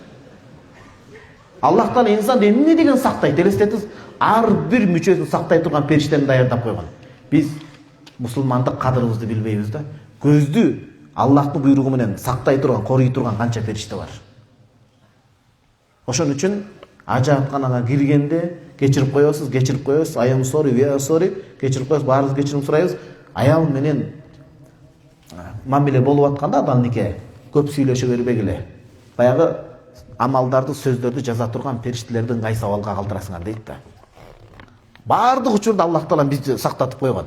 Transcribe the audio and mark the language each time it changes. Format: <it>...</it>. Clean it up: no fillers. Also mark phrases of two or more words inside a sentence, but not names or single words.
<ky>Аллахтан инсан эмне деген сактайт, элестетиңиз, ар бир мүчөсүн сактай турган периштени даярдап койгон. Биз мусулмандык кадырыбызды билбейбиз да. көздү Аллахтын буйругу менен сактай турган, корой турган канча периште бар. Ошон үчүн ажаатканага киргенде кечирип коесуз,</ky> <en>I am sorry, we are sorry,</en> <ky>кечирип коесуз, баарыбыз кечирим сурайбыз. Аял менен мамиле болуп атканда адам нике көп сүйлөшө бербегиле. Баягы амалдарды, сөздөрдү жаза турган периштелерди ыңгай сабалга калтырасыңар дейт да. Бардык учурда Аллах Таала бизди сактатып койгон.</ky>